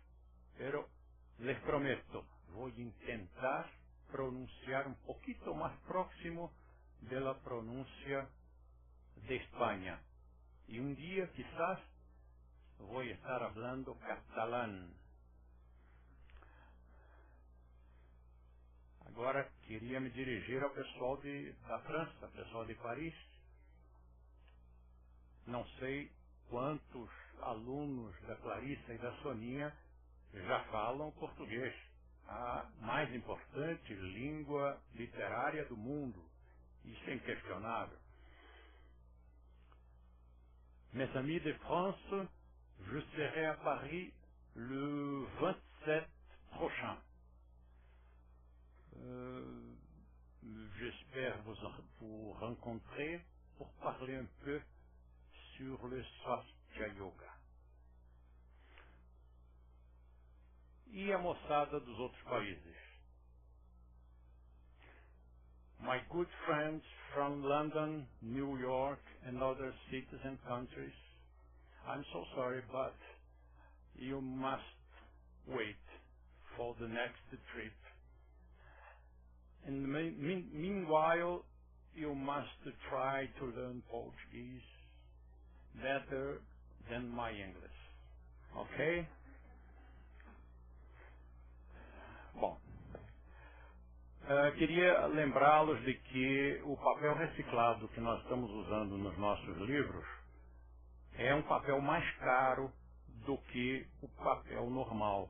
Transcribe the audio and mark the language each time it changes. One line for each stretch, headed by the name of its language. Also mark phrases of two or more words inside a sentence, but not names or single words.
Spanish: Pero les prometo, voy a intentar intentar pronunciar un poquito más próximo de la pronuncia de España. Y un día quizás voy a estar hablando catalán.
Portuguese: Agora, queria me dirigir ao pessoal da França, pessoal de Paris. Não sei quantos alunos da Clarissa e da Soninha já falam português, a mais importante língua literária do mundo. Isso é inquestionável.
French: Mes amis de France, je serai à Paris le 27 prochain. J'espère vous rencontrer pour parler un peu sur le Swastika Yoga.
Portuguese: E a moçada dos outros países?
English: My good friends from London, New York and other cities and countries, I'm so sorry, but you must wait for the next trip. And meanwhile, you must try to learn Portuguese better than my English. Ok?
Portuguese: Bom, queria lembrá-los de que o papel reciclado que nós estamos usando nos nossos livros é um papel mais caro do que o papel normal.